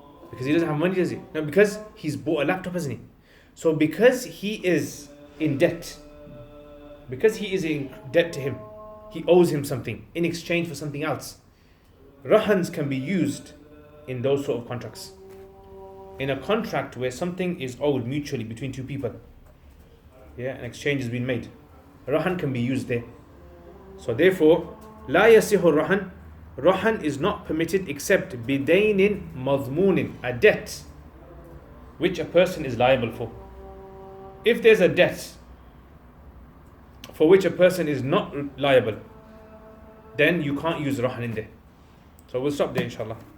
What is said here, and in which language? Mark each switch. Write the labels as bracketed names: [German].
[English] Because he doesn't have money, does he? No, because he's bought a laptop, hasn't he? So because he is in debt to him, he owes him something in exchange for something else. Rahns can be used in those sort of contracts. In a contract where something is owed mutually between two people, yeah, an exchange has been made, rahn can be used there. So therefore, [Arabic] لا يصح الرهن. [English] Rahn is not permitted except [Arabic] بدين مضمون, [English] a debt which a person is liable for. If there's a debt for which a person is not liable, then you can't use rahn in there. So we'll stop there, inshallah.